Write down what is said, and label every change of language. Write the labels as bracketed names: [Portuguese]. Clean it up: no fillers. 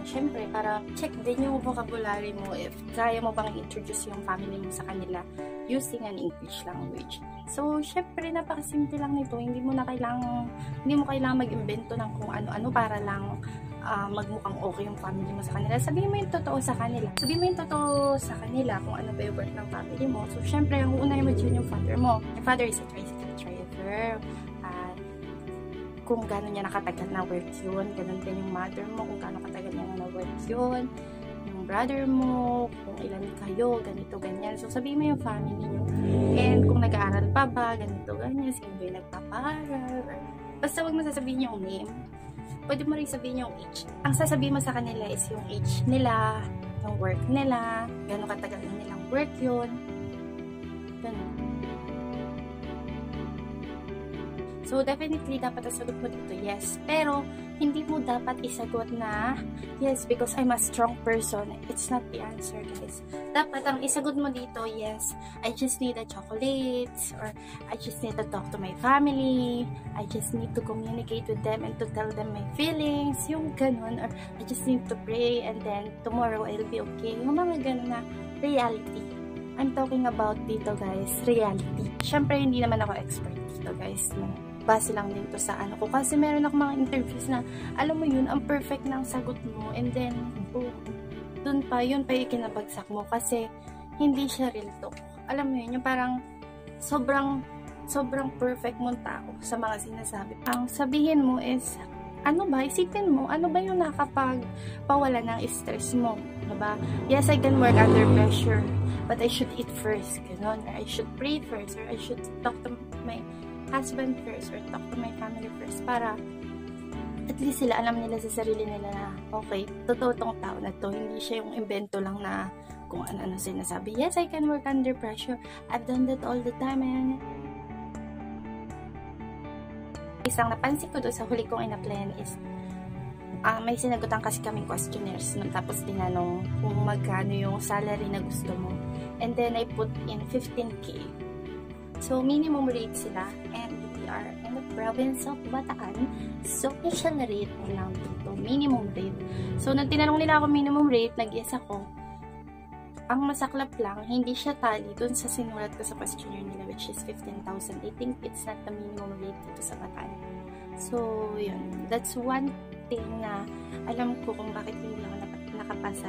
[Filipino] Siyempre, para check din yung vocabulary mo if kaya mo bang introduce yung family mo sa kanila using an English language. So, syempre, napakasimple lang nito. Hindi mo kailangan mag-invento ng kung ano-ano para lang magmukhang okay yung family mo sa kanila. Sabihin mo yung totoo sa kanila. Sabihin mo yung totoo sa kanila kung ano ba yung work ng family mo. So, syempre, ang unahin mo dyan yung father mo. [English] My father is a tricycle driver. [Filipino] Kung gano'n niya nakatagal na work yun. Ganun din yung mother mo. Kung gano'n katagal niya na work yun. Yung brother mo. Kung ilan kayo. Ganito, ganyan. So, sabihin mo yung family nyo. And kung nag-aaral pa ba, ganito, ganyan. Sino ba yung nagpapaaral? Basta wag mo sasabihin yung name. Pwede mo rin sabihin yung age. Ang sasabihin mo sa kanila is yung age nila, yung work nila, gano'ng katagal na nilang work yun. Ganun. So, definitely, dapat isagot mo dito, yes. Pero, hindi mo dapat isagot na, [English] yes, because I'm a strong person. It's not the answer, guys. [Filipino] Dapat, ang isagot mo dito, [English] yes, I just need a chocolates, or I just need to talk to my family, I just need to communicate with them and to tell them my feelings, yung ganun, or I just need to pray and then tomorrow I'll be okay. [Filipino] Yung mga ganun na reality. [English] I'm talking about dito, guys, reality. [Filipino] Syempre, hindi naman ako expert dito, guys, no? Base lang din to sa ano ko. Kasi meron ako mga interviews na, alam mo yun, ang perfect ng sagot mo. And then, yun pa yung ikinabagsak mo. Kasi, hindi siya real talk. Alam mo yun, yung parang, sobrang perfect mong tao sa mga sinasabi. Ang sabihin mo is, ano ba, isipin mo, ano ba yung nakapagpawala ng stress mo? Diba? [English] Yes, I can work under pressure. But I should eat first. Ganon. Or I should pray first. Or I should talk to my husband first or talk to my family first [Filipino] para at least sila alam nila sa sarili nila na okay, totoo tong tao na to, hindi siya yung invento lang na kung ano-ano sinasabi. [English] Yes, I can work under pressure. I've done that all the time and [Filipino] Isang napansin ko doon sa huli kong in-applyan is may sinagutan kasi kaming questionnaires no? Tapos tinanong kung magkano yung salary na gusto mo. [English] And then I put in 15K. So minimum rate sila, and we are in the province of Bataan. [Filipino] So special rate lang dito, minimum rate. So nang tinanong nila ako minimum rate, nag-yes ako. Ang masaklap lang, hindi siya tally dun sa sinulat ko sa questionnaire nila, which is 15,000. [English] I think it's not the minimum rate dito sa Bataan. So yun, that's one thing [Filipino] na alam ko kung bakit hindi ako nakapasa.